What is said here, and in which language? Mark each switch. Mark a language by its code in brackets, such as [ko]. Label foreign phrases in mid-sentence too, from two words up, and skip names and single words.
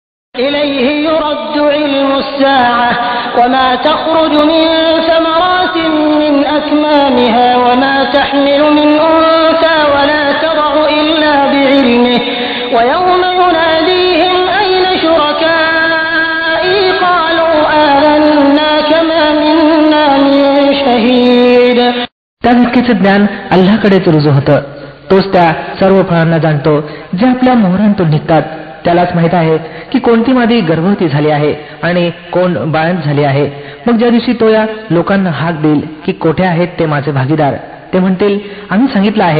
[ar] إليه يرد علم الساعة وما تخرج من ثمرات من أكمامها وما تحمل من أنثى ولا تضع إلا بعلمه ويوم يناديهم أين شركائي قالوا آذنا كما منا من شهيد. [mr] त्या व्यक्तीचं ज्ञान अल्लाहकडेच रुजू होतं. तोच त्या सर्व फळांना जाणतो जे आपल्या मोहरांतून निघतात. त्यालाच माहित आहे की कोणती मादी गर्भवती झाली आहे आणि कोण बाळंत झाली आहे. मग ज्या दिवशी तो या लोकांना हाक देईल की कोठे आहेत ते माझे भागीदार, ते म्हणतील आम्ही सांगितलं आहे.